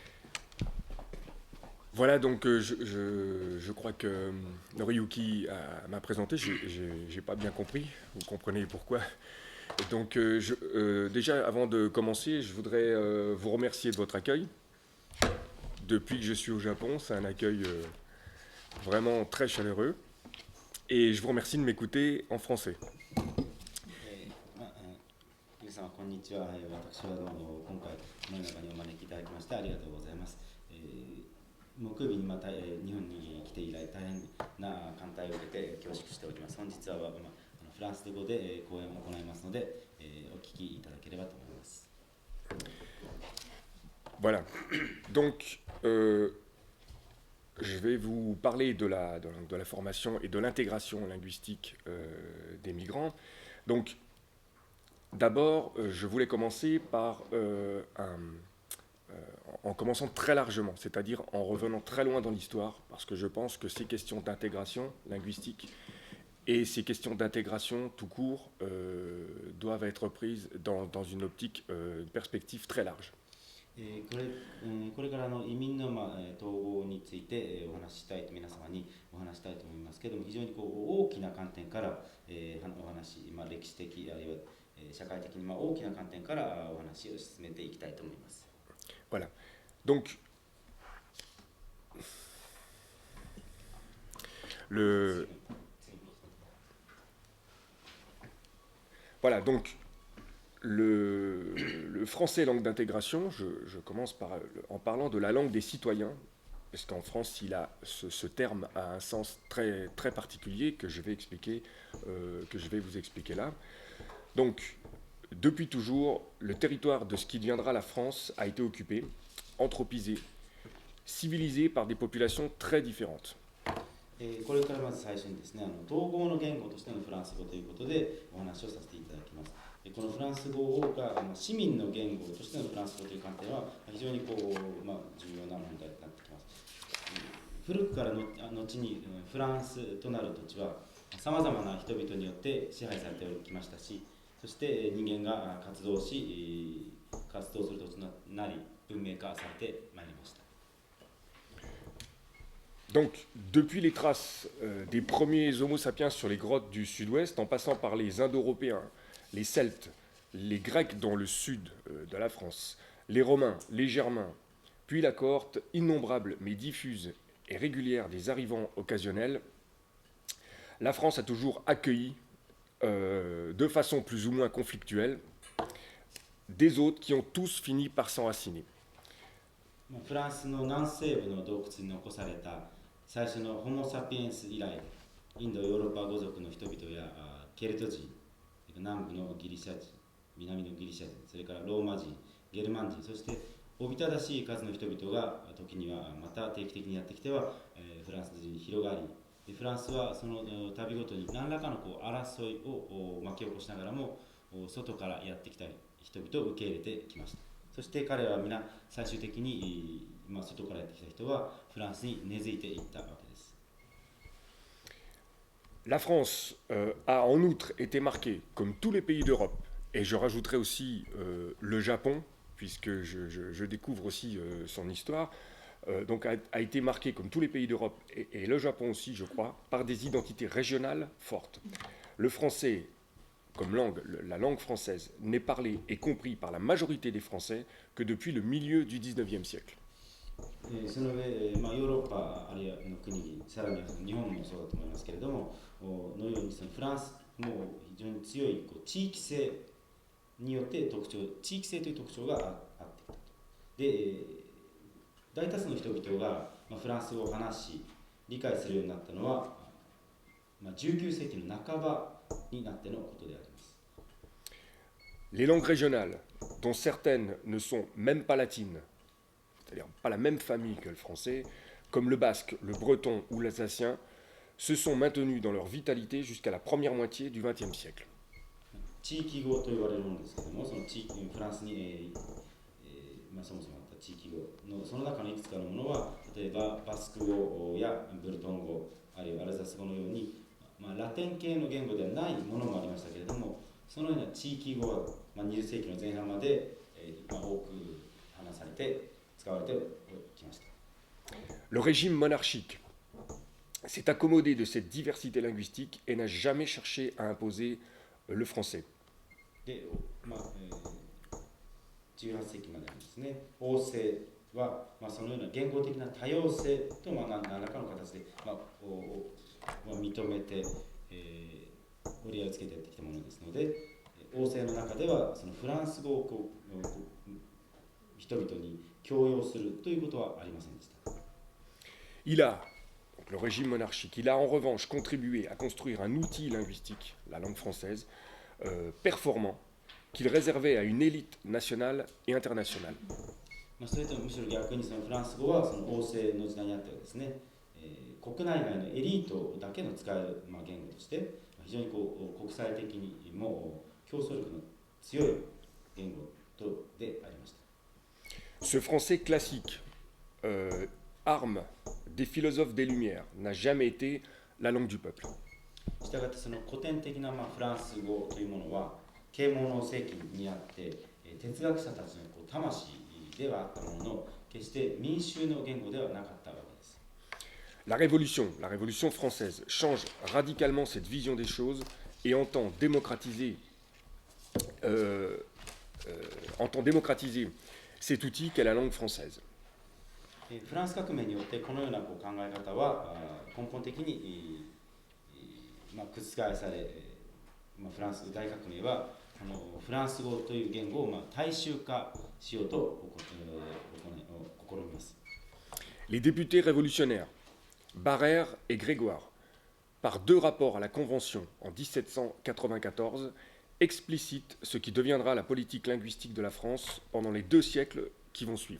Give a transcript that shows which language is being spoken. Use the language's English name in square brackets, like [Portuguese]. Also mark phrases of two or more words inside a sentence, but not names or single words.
[French] Voilà, donc je crois que Noriyuki m'a présenté, j'ai pas bien compris, vous comprenez pourquoi. Donc déjà, avant de commencer, je voudrais vous remercier de votre accueil. Depuis que je suis au Japon, c'est un accueil vraiment très chaleureux. Et je vous remercie de m'écouter en français. [Japanese] 皆様こんにちは。私はどうも今回この中にお招きいただきましてありがとうございます。木曜日にまた日本に来て以来大変な歓待を受けて恐縮しております。本日はフランス語で講演を行いますので、お聞きいただければと思います。 [French] Voilà. Donc, je vais vous parler de la formation et de l'intégration linguistique des migrants. Donc, d'abord, je voulais commencer par en commençant très largement, c'est-à-dire en revenant très loin dans l'histoire, parce que je pense que ces questions d'intégration linguistique et ces questions d'intégration tout court doivent être prises dans une optique, une perspective très large. [Japanese] これから移民の統合についてお話ししたいと皆様にお話したいと思いますけれども、非常に大きな観点からお話、歴史的あるいは社会的に大きな観点からお話を進めていきたいと思います。 [French] Voilà. Donc, Le, voilà, donc le français langue d'intégration, je commence en parlant de la langue des citoyens, parce qu'en France, ce terme a un sens très, très particulier que je vais vous expliquer là. Donc, depuis toujours, le territoire de ce qui deviendra la France a été occupé, anthropisé, civilisé par des populations très différentes. [Japanese] これからまず最初にですね、統合の言語としてのフランス語ということでお話をさせていただきます。このフランス語が市民の言語としてのフランス語という観点は非常に重要な問題になってきます。古くからの後にフランスとなる土地はさまざまな人々によって支配されてきましたし、そして人間が活動する土地となり文明化されてまいりました。 [French] Donc, depuis les traces des premiers Homo sapiens sur les grottes du sud-ouest, en passant par les Indo-Européens, les Celtes, les Grecs dans le sud de la France, les Romains, les Germains, puis la cohorte innombrable mais diffuse et régulière des arrivants occasionnels, la France a toujours accueilli, de façon plus ou moins conflictuelle, des autres qui ont tous fini par s'enraciner. [Japanese] フランスの南西部の洞窟に残された最初のホモ・サピエンス以来、インド・ヨーロッパ語族の人々やケルト人、南部のギリシャ人、南のギリシャ人、それからローマ人、ゲルマン人、そしておびただしい数の人々が時にはまた定期的にやってきては、フランス人に広がり、フランスはその旅ごとに何らかの争いを巻き起こしながらも外からやってきた人々を受け入れてきました。そして彼らは皆最終的に、外からやってきた人はフランスに根付いていったわけです。 [French] La France a en outre été marquée, comme tous les pays d'Europe, et je rajouterai aussi le Japon, puisque je découvre aussi son histoire, donc a été marquée, comme tous les pays d'Europe, et le Japon aussi, je crois, par des identités régionales fortes. Le français, comme langue, la langue française, n'est parlée et compris par la majorité des Français que depuis le milieu du XIXe siècle. [Japanese] その上、ヨーロッパあるいはの国、さらに日本もそうだと思いますけれども、のようにそのフランスも非常に強い地域性によって地域性という特徴があってきたと。で、大多数の人々がフランス語を話し、理解するようになったのは、19世紀の半ばになってのことであります。 [French] Les langues régionales, dont certaines ne sont même pas latines, c'est-à-dire pas la même famille que le français, comme le basque, le breton ou l'alsacien, se sont maintenues dans leur vitalité jusqu'à la première moitié du XXe siècle. [Japanese] 地域語と言われるものですけれども、そのフランスに、そもそもあった地域語のその中のいくつかのものは、例えばバスク語やブルトン語、あるいはアルザス語のように、ラテン系の言語ではないものもありましたけれども、そのような地域語は、20世紀の前半まで、多く話されて使われてきました。 [French] Le régime monarchique s'est accommodé de cette diversité linguistique et n'a jamais cherché à imposer le français. [Japanese] で、18世紀までですね、王政は、そのような言語的な多様性と、何らかの形で、認めて、折り合いをつけてやってきたものですので、王政の中ではそのフランス語を人々に強要するということはありませんでした。 [French] Il a, donc le régime monarchique, il a en revanche contribué à construire un outil linguistique, la langue française, performant, qu'il réservait à une élite nationale et internationale. [Japanese] それとむしろ逆にそのフランス語はその王政の時代にあってはですね、国内外のエリートだけの使える言語として非常に国際的にも競争力の強い言語でありました。 [French] Ce français classique, arme des philosophes des Lumières, n'a jamais été la langue du peuple. [Japanese] したがってその古典的なフランス語というものは啓蒙の世紀にあって哲学者たちの魂ではあったものの決して民衆の言語ではなかったわけです。 [French] La Révolution française change radicalement cette vision des choses et entend démocratiser cet outil qu'est la langue française. [Japanese] フランス革命によってこのような考え方は根本的に覆され、フランス大革命はフランス語という言語を大衆化しようと試みます。 [French] Les députés révolutionnaires, Barère et Grégoire, par deux rapports à la Convention en 1794, explicitent ce qui deviendra la politique linguistique de la France pendant les 2 siècles qui vont suivre.